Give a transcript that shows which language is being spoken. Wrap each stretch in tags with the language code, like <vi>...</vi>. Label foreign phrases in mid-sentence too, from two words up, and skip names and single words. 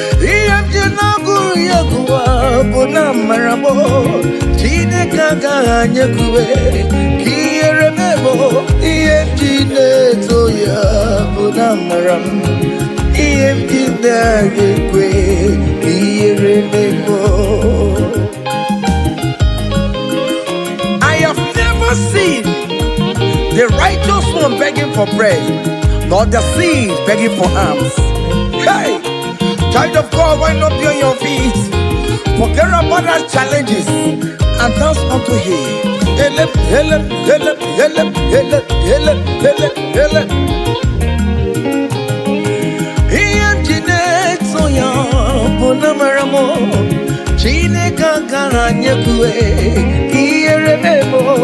<ig>Ihe m ji na-agụrụ ya egwu a bụ na amara m. Chineke agaghị ekwuwe ka ihere mebo. Ihe m ji na-eto ya bụ na amara m. Ihe m ji na-ekwe ka ihere mebo.</ig> <en>I have never seen the righteous one begging for bread, nor the seed begging for alms. Hey, child of God, why not be on your feet? Forget about our challenges and dance unto Him. Ele, ele, ele, ele, ele, ele, ele.</en> <ig>Ihe m ji na-eto ya bụ na amara m. Chineke agaghị anyekwuwe ka ihere mee m.</ig>